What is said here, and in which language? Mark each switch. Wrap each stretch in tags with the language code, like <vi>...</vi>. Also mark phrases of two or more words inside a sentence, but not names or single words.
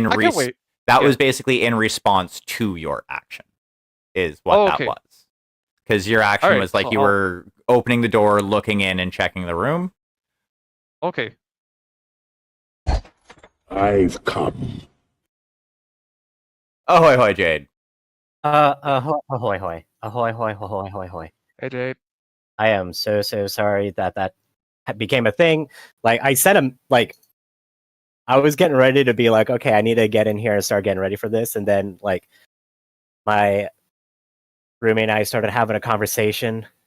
<en>wait. was basically in response to your action, is what that was. Because your action was like so you were opening the door, looking in, and checking the room. Okay. I've come. Ahoy, hoy, Jade. Ahoy, hoy. Ahoy, hoy, hoy, hoy, hoy. Hey, Jade. I am so sorry that became a thing. Like, I sent him, like, I was getting ready to be like, okay, I need to get in here and start getting ready for this. And then, like, my roommate and I started having a conversation.</en>